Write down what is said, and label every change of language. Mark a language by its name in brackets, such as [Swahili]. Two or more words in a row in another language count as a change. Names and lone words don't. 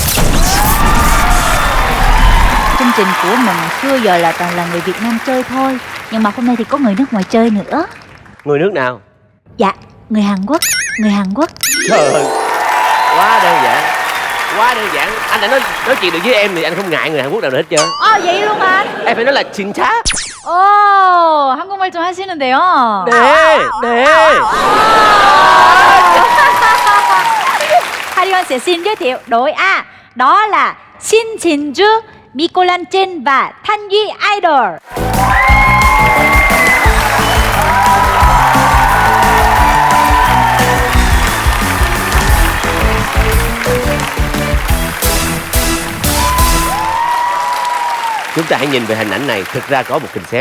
[Vietnamese] Chương trình của mình xưa giờ là toàn là người Việt Nam chơi thôi, nhưng mà hôm nay thì có người nước ngoài chơi nữa. Người nước nào? Dạ, người Hàn Quốc. Người Hàn Quốc. Trời ơi, quá đơn giản, quá đơn giản. Anh đã nói chuyện được với em thì anh không ngại người Hàn Quốc nào nữa hết trơn. Vậy luôn hả anh? Em phải nói là 진짜. [Korean] 한국말 좀 하시는데요. 네. [Vietnamese] Harion sẽ xin giới thiệu đội A, đó là Shin Jin-ju, Miko Lan Chen và Thanh Duy Idol. Chúng ta hãy nhìn về hình ảnh này, thực ra có một concept.